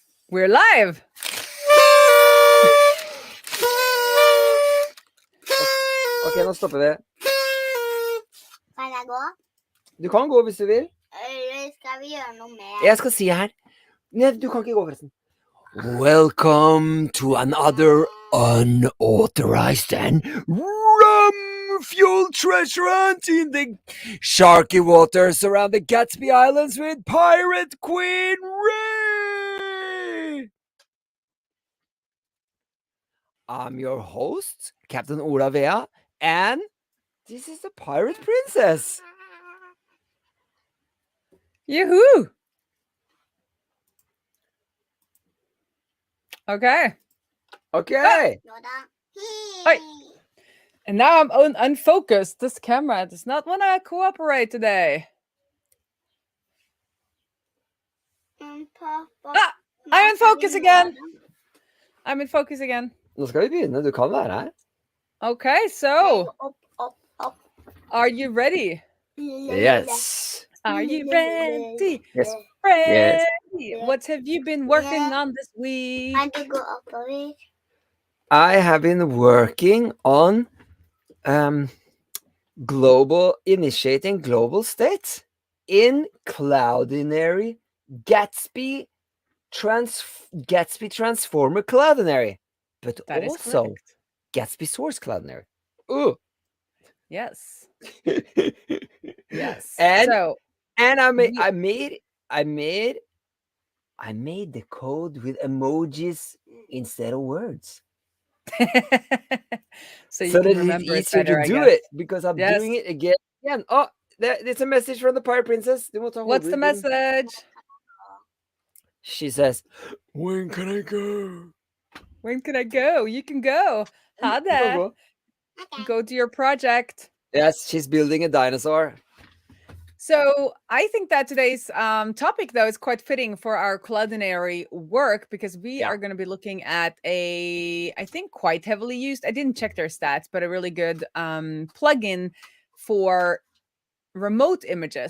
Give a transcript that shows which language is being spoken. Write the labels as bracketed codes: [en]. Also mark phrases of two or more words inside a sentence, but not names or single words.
[en] We're live! [no] Ok, nå stopper vi. Kan jeg gå? Du kan gå hvis du vil. Eller skal vi gjøre noe mer? Jeg skal si her. Nei, du kan ikke gå forresten. [en] Welcome to another unauthorized and rum-fueled treasure hunt in the sharky waters around the Gatsby Islands with pirate Queen Raae. I'm your host, Captain Ola Vea, and this is the Pirate Princess. Yoo-hoo! Okay. Okay. [no] Nå da. Oi. [en] And now I'm unfocused. This camera does not want to cooperate today. Ah! I'm in focus again! I'm in focus again. [no] Nå skal vi begynne. Du kan være her. [en] Okay, so [no] Opp. [en] are you ready? Yes. Are you ready? Yes. Ready? Yes. What have you been working on this week? [no] Kan du gå oppover? [en] I have been working on initiating global states in Cloudinary Gatsby Transformer Cloudinary, but That is also correct. Gatsby Source Cloudinary. Ooh. Yes. Yes. And So I we- made the code with emojis instead of words. so you So can that remember it's it easier better, to I do guess. it because I'm Yes. doing it again. Oh, there's a message from the Pirate Princess. [no] Du må ta [en] What's the [no] hovedbyen. [en] message? She says, "When can I go?" When can I go? You can go. Ha [no] Du kan [en] there. [no] gå. [en] Go to your project. Yes, she's building a dinosaur. So I think that today's topic, though, is quite fitting for our culinary work because we are going to be looking at I think quite heavily used, I didn't check their stats, but a really good plugin for remote images.